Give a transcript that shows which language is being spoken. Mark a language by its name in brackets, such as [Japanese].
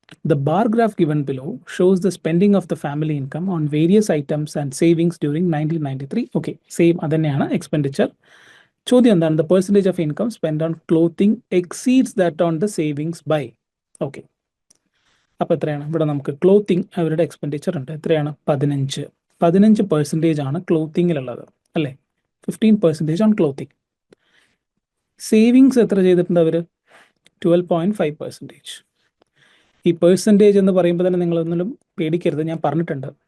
[English] The bar graph given below shows the spending of the family income on various items and savings during 1993. [Malayalam] Okay, same അതന്നെയാണ് expenditure. ചോദ്യം എന്താണ്? [English] The percentage of income spent on clothing exceeds that on the savings by. [Malayalam] Okay, അപ്പോൾ എത്രയാണ്? ഇവിടെ നമുക്ക് clothing അവരുടെ expenditure ഉണ്ട്. എത്രയാണ്? 15% ആണ് ക്ലോത്തിങ്ങിലുള്ളത് അല്ലേ? 15% ഓൺ ക്ലോത്തിങ്. സേവിങ്സ് എത്ര ചെയ്തിട്ടുണ്ട് അവർ? 12.5%. ഈ പെർസെൻറ്റേജ് എന്ന് പറയുമ്പോൾ തന്നെ നിങ്ങളൊന്നിലും പേടിക്കരുത്, ഞാൻ പറഞ്ഞിട്ടുണ്ട്.